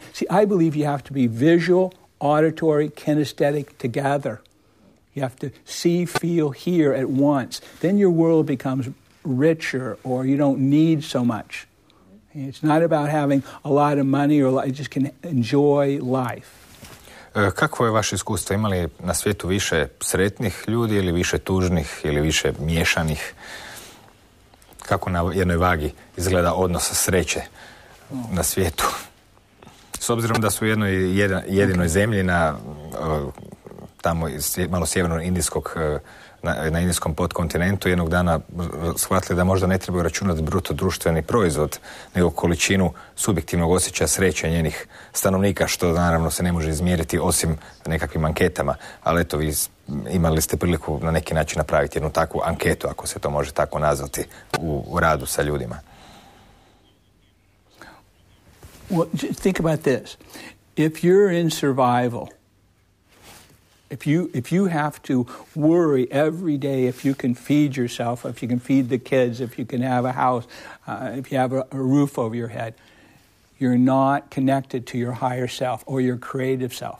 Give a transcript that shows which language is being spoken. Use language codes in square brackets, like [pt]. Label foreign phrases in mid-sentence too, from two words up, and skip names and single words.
[en] See, I believe you have to be visual, auditory, kinesthetic together. You have to see, feel, hear at once. Then your world becomes richer, or you don't need so much. It's not about having a lot of money, or you just can enjoy life. [hr] Kakvo je vaše iskustvo? Ima li na svijetu više sretnih ljudi ili više tužnih ili više miješanih? Kako na jednoj vagi izgleda odnos sreće na svijetu? S obzirom da su u jednoj jedinoj zemlji tamo malo sjeverno indijskog, na indijskom podkontinentu, jednog dana shvatili da možda ne trebaju računati bruto društveni proizvod, nego količinu subjektivnog osjećaja sreće njenih stanovnika, što naravno se ne može izmjeriti osim nekakvim anketama. Ali eto, vi imali ste priliku na neki način napraviti jednu takvu anketu, ako se to može tako nazvati, u radu sa ljudima. [en] Well, think about this. If you're in survival, if you have to worry every day if you can feed yourself, if you can feed the kids, if you can have a house, if you have a roof over your head, you're not connected to your higher self or your creative self.